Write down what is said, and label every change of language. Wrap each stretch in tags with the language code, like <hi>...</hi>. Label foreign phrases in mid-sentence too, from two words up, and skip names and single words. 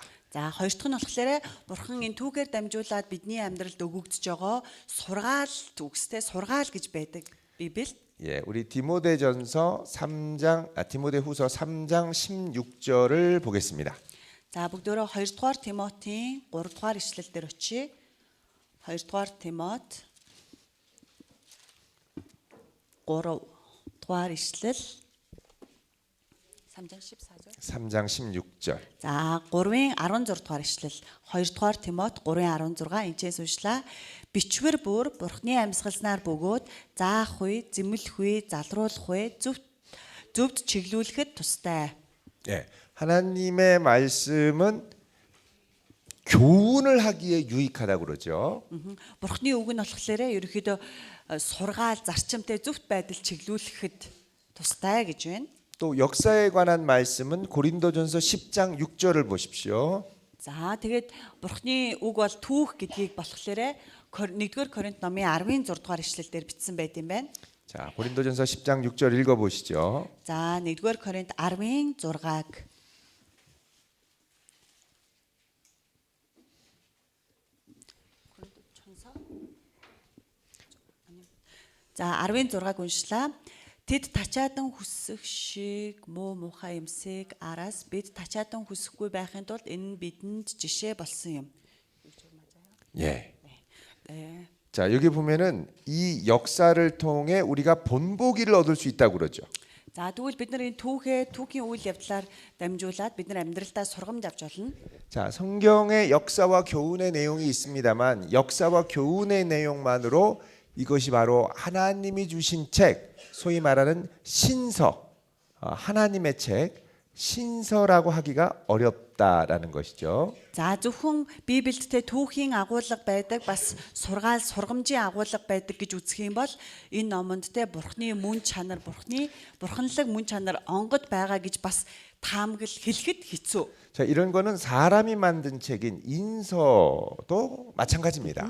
<mn>За хоёр дахь нь болохоор Бурхан энэ түүгээр дамжуулаад бидний амьдралд өгөгдөж байгаа сургаал төгстэй сургаал гэж байдаг Библиэд.</mn> <ko>예, 우리 디모데전서 3장 디모데후서 3장 16절을 보겠습니다.</ko> <mn>За бүгдөө 2 дугаар Тимотийн 3 дугаар ишлэл дээр очие. 2 дугаар Тимот 3 дугаар ишлэл</mn> <ko>3장 14절. 3장 16절.</ko> <mn>За 3-ын 16 дугаар ишлэл 2 дугаар Тимот 3-ын 16 энэчээс уншлаа. Бичвэр бүр Бурхны амьсгалснаар бөгөөд заах үе, зэмлэх үе, залруулах үе, зөвд чиглүүлэхэд тустай.</mn> <ko>예, 하나님의 말씀은 교훈을 하기에 유익하다고 그러죠.</ko> <mn>Бурхны үг нь болохоор ерөөхдөө сургаал, зарчимтай зөвхт байдал чиглүүлэхэд тустай гэж байна.</mn> <ko>또 역사에 관한 말씀은 고린도전서 10장 6절을 보십시오.</ko> <mn>За тэгээд Бурхны үг бол түүх гэдгийг болохоор 1-р Коринт номын 10-ын 6 дугаар ишлэлдэр бичсэн байт юм байна.</mn> <ko>자, 고린도전서 10장 6절 읽어 보시죠.</ko> <mn>За 1-р Коринт 10-ын 6-аг За 10-ын 6-аг уншлаа. Тэд тачаадан хүсэх шиг муу муухай юмсыг араас бид тачаадан хүсэхгүй байхын тулд энэ нь бидэнд жишээ болсон юм.</mn> <ko>예. 네. 자, 여기 보면은 이 역사를 통해 우리가 본보기를 얻을 수 있다고 그러죠.</ko> <mn>За тэгвэл бид нар энэ түүхийн үйл явдлаар дамжуулаад бид нар амьдралдаа сургамж авч болно.</mn> <ko>자, 성경의 역사와 교훈의 내용이 있습니다만 역사와 교훈의 내용만으로 이것이 바로 하나님이 주신 책, 소위 말하는 신서, 하나님의 책, 신서라고 하기가 어렵다라는 것이죠.</ko> <mn>За зөвхөн Библиэд түүхийн агуулга байдаг бас сургаал сургамжийн агуулга байдаг гэж үзэх юм бол энэ номонд Бурхны мөн чанар бурханлаг мөн чанар онгод байгаа гэж бас таамаглал хэлэхэд хэцүү.</mn> <ko>자, 이런 거는 사람이 만든 책인 인서도 마찬가지입니다.</ko>